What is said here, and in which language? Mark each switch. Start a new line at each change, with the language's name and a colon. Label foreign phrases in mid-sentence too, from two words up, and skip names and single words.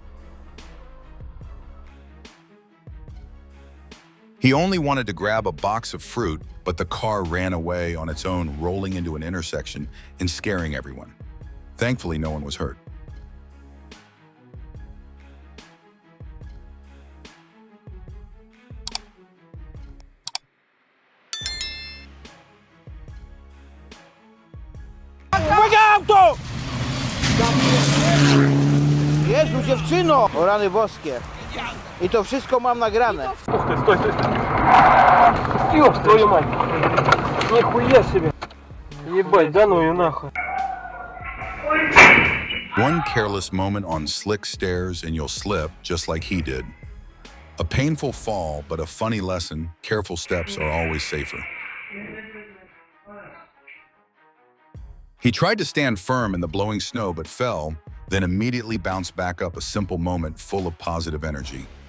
English: He only wanted to grab a box of fruit, but the car ran away on its own, rolling into an intersection and scaring everyone. Thankfully, no one was hurt.
Polish: Auto! Jezu, dziewczyno! O rany boskie. I to wszystko mam nagrane.
Russian: Стой. Ёб твою мать. Нихуя себе. Ебать, да ну и нахуй.
English: One careless moment on slick stairs and you'll slip just like he did. A painful fall, but a funny lesson. Careful steps are always safer. He tried to stand firm in the blowing snow but fell, then immediately bounced back up, a simple moment full of positive energy.